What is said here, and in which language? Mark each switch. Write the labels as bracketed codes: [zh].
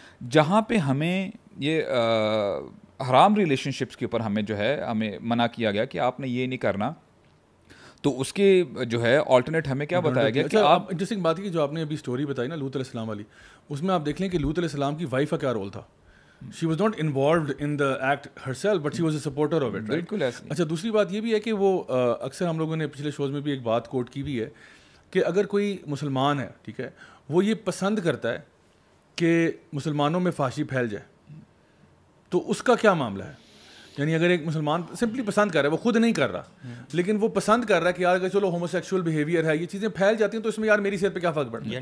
[ur] جہاں پہ ہمیں یہ حرام ریلیشن شپس کے اوپر ہمیں جو ہے ہمیں منع کیا گیا کہ آپ نے یہ نہیں کرنا, تو اس کے جو ہے آلٹرنیٹ ہمیں کیا بتایا گیا کہ آپ انٹرسٹنگ بات ہے کہ جو آپ نے ابھی اسٹوری بتائی نا لوط علیہ السلام والی, اس میں آپ دیکھ لیں کہ لوط علیہ السلام کی وائف کا کیا رول تھا. [en] She was not involved in the act herself, but she was a supporter of it, right? [ur] بالکل ایسے. اچھا دوسری بات یہ بھی ہے کہ وہ اکثر ہم لوگوں نے پچھلے شوز میں بھی ایک بات کوٹ کی بھی ہے کہ اگر کوئی مسلمان ہے, ٹھیک ہے, وہ یہ پسند کرتا ہے کہ مسلمانوں میں فحاشی پھیل جائے, تو اس کا کیا معاملہ ہے؟ یعنی اگر ایک مسلمان سمپلی پسند کر رہا ہے, وہ خود نہیں کر رہا, لیکن وہ پسند کر رہا ہے کہ یار اگر چلو ہومو سیکشول بیہیویئر ہے, یہ چیزیں پھیل جاتی ہیں, تو اس میں یار میری صحت پہ کیا فرق پڑتا ہے؟